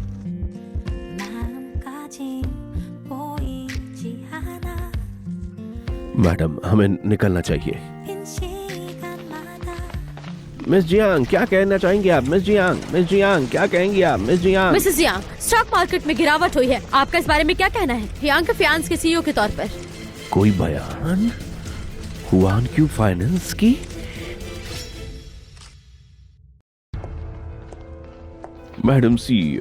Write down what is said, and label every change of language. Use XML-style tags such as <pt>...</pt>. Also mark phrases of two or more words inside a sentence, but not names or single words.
<ko>마음까진 보이지 않아.</ko> <hi>मैडम, हमें निकलना चाहिए।</hi> <ko>빈 시간마다</ko> <hi>मिस जियांग, क्या कहना चाहेंगे आप? मिस जियांग, मिस जियांग, क्या कहेंगे आप? मिस जियांग, मिसेस यांग,</hi> <en>stock market</en> <hi>में गिरावट हुई है। आपका इस बारे में क्या कहना है? यांग के फियांस के सीईओ के तौर पर। कोई बयान? हुआन क्यू फाइनेंस की?</hi> <en>madam CEO.</en>